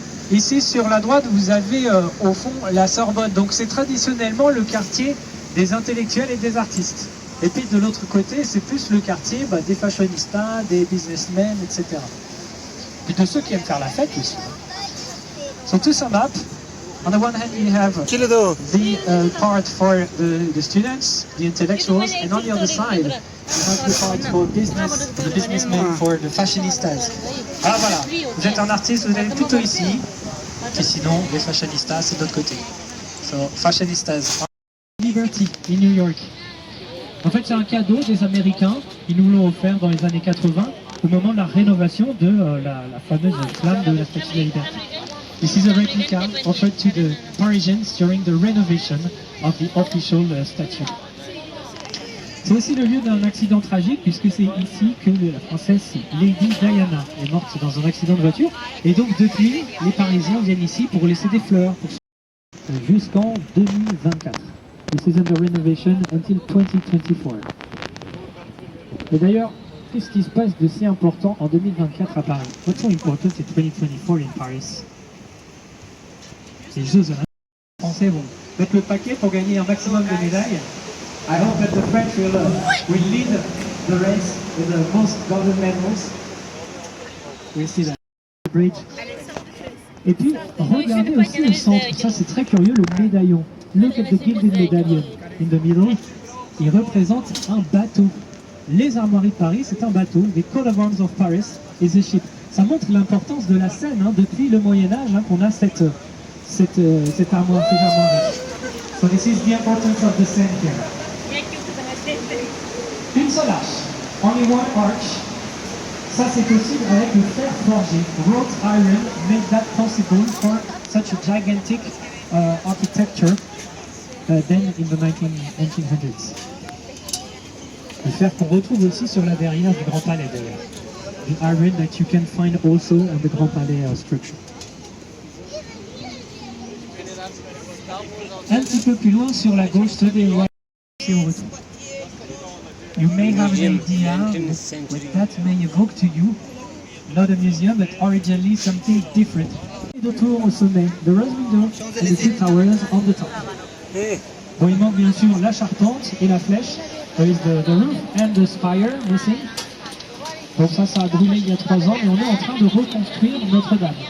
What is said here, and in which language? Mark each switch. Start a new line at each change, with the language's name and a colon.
French: ici sur la droite, vous avez au fond la Sorbonne. Donc c'est traditionnellement le quartier des intellectuels et des artistes. Et puis de l'autre côté, c'est plus le quartier des fashionistas, des businessmen, etc. Puis de ceux qui aiment faire la fête aussi.
English: So to sum up, on the one hand you have the part for the students, the intellectuals, and on the other side you have the part for business, the businessmen, for the fashionistas.
French: Ah voilà, vous êtes un artiste, vous allez plutôt ici, et sinon les fashionistas c'est de l'autre côté.
English: So, fashionistas. Liberty in New York.
French: En fait c'est un cadeau des Américains, ils nous l'ont offert dans les années 80 au moment de la rénovation de la fameuse flamme de la Statue de la Liberté.
English: This is a replica offered to the Parisians during the renovation of the official statue.
French: C'est aussi le lieu d'un accident tragique puisque c'est ici que la princesse Lady Diana est morte dans un accident de voiture. Et donc depuis, les Parisiens viennent ici pour laisser des fleurs jusqu'en 2024.
English: This is under renovation until 2024.
French: Et d'ailleurs, qu'est-ce qui se passe de si important en 2024 à Paris?
English: What's so important in 2024 in Paris?
French: Les Jeux Olympiques. Les Français vont mettre le paquet pour gagner un maximum de médailles.
English: I hope that the French will lead the race with the most golden medals. We'll see that. Bridge.
French: Et puis, regardez aussi au centre, ça c'est très curieux, le médaillon.
English: Look at the gilded medallion in the middle.
French: Il représente un bateau. Les armoiries de Paris, c'est un bateau.
English: The coat of arms of Paris is a ship.
French: Ça montre l'importance de la Seine, depuis le Moyen-Âge, qu'on a cette armoire, ces armoiries.
English: So this is the importance of the Seine here.
French: Une seule arche,
English: only one arch.
French: Ça c'est possible avec le fer forgé.
English: Wrought iron made that possible for such a gigantic architecture then in the 1900s.
French: Le fer qu'on retrouve aussi sur la verrière du Grand Palais d'ailleurs.
English: The iron that you can find also on the Grand Palais structure.
French: Un petit peu plus loin sur la gauche, ce des rois si on retrouve.
English: You may have an idea what that may evoke to you. not a museum, but originally something different.
French: De tour au sommet,
English: the Rose Window and the two towers on the top. Eh,
French: Bon, il manque bien sûr la charpente et la flèche.
English: There is the roof and the spire missing.
French: Donc ça a brûlé il y a 3 ans et on est en train de reconstruire Notre-Dame.